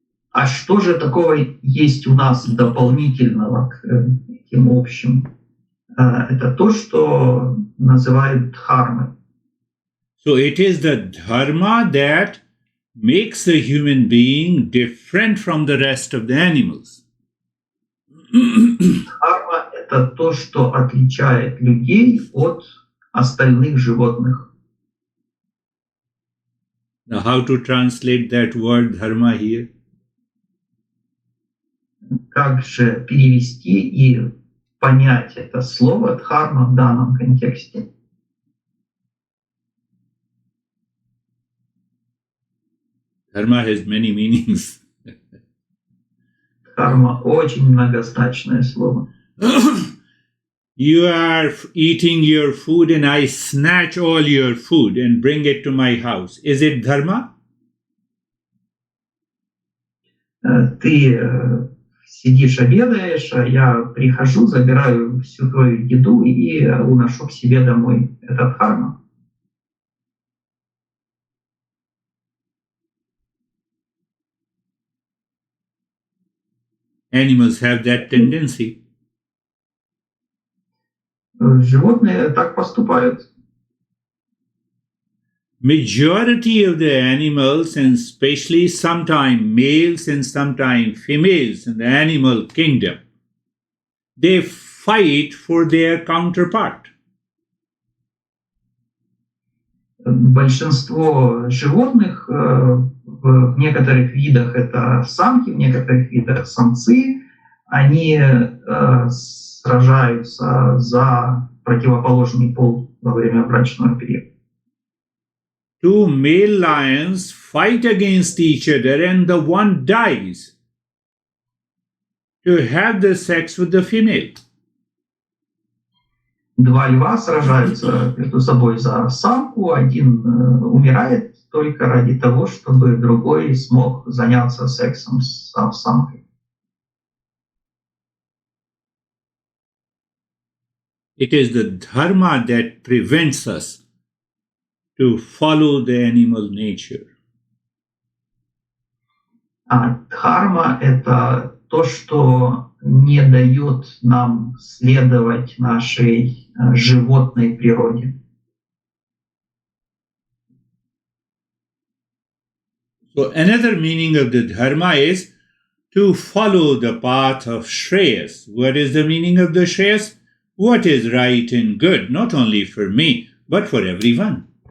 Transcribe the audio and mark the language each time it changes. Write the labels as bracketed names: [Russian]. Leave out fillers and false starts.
[Russian] А что же такого есть у нас дополнительного к этим общим? Это то, что называют дхармой. [English] So it is the dharma that makes the human being different from the rest of the animals. [Russian] Дхарма — это то, что отличает людей от остальных животных. [English] Now how to translate that word dharma here? [Russian] Как же перевести и понять это слово дхарма в данном контексте? [English] Dharma has many meanings. [Russian] Дхарма — очень многозначное слово. [English] You are eating your food and I snatch all your food and bring it to my house. Is it dharma? [Russian] Ты сидишь, обедаешь, а я прихожу, забираю всю твою еду и уношу к себе домой. Это дхарма. [English] Animals have that tendency. [Russian] Животные так поступают. [English] Majority of the animals, and especially sometimes males and sometimes females in the animal kingdom, they fight for their counterpart. [Russian] большинство животных, в некоторых видах это самки, в некоторых видах самцы, они сражаются за противоположный пол во время брачного периода. [English] Two male lions fight against each other and the one dies to have the sex with the female. [Russian] Два льва сражаются между собой за самку, один умирает только ради того, чтобы другой смог заняться сексом с самкой. [English] It is the dharma that prevents us to follow the animal nature. [Russian] А дхарма — это то, что не дает нам следовать нашей животной природе. [English] So another meaning of the dharma is to follow the path of Shreyas. What is the meaning of the Shreyas? What is right and good, not only for me, but for everyone.